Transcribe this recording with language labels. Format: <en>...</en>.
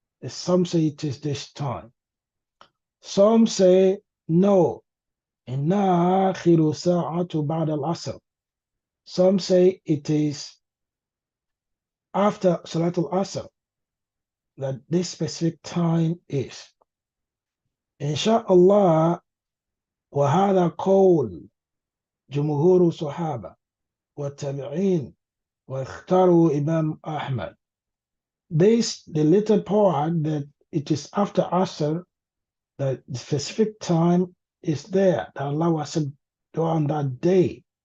<en>Some say it is this time. Some say no,</en> <ar>inna akhiru sa'atu ba'da al-asr.</ar> <en>Some say it is after Salat al-Asr that this specific time is.</en> <ar>Insha'Allah, وهذا قول جمهور الصحابة والتابعين واختاروا Imam Ahmad.</ar> <en>This, the later part that it is after Asr, that the specific time is there, that Allah was on that day.</en>